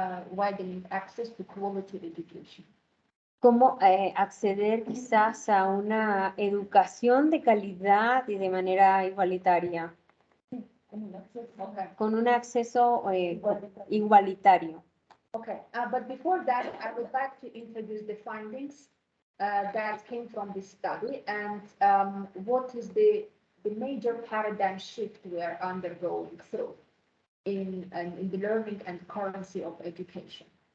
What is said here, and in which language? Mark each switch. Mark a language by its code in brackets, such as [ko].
[en] Widening access to quality education. [es] cómo acceder quizás a una educación de calidad y de manera igualitaria, [en] Okay. [es] con un acceso igualitario. [en] Okay, but before that, I would like to introduce the findings that came from this study, and what is the major paradigm shift we are undergoing through in the learning and currency of education.